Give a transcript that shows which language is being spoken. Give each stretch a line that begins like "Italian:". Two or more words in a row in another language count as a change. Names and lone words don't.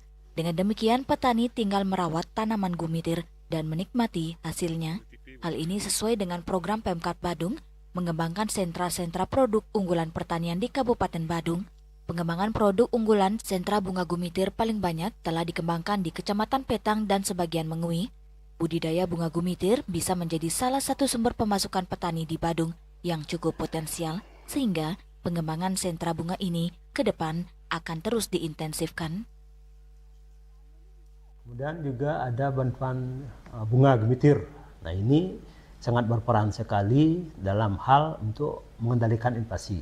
Indonesian: Dengan demikian, petani tinggal merawat tanaman gumitir dan menikmati hasilnya. Hal ini sesuai dengan program Pemkab Badung mengembangkan sentra-sentra produk unggulan pertanian di Kabupaten Badung. Pengembangan produk unggulan sentra bunga gumitir paling banyak telah dikembangkan di Kecamatan Petang dan sebagian Mengui. Budidaya bunga gumitir bisa menjadi salah satu sumber pemasukan petani di Badung yang cukup potensial, sehingga pengembangan sentra bunga ini ke depan akan terus diintensifkan. Kemudian juga ada bantuan bunga gumitir. Nah, ini sangat berperan sekali dalam hal untuk mengendalikan inflasi.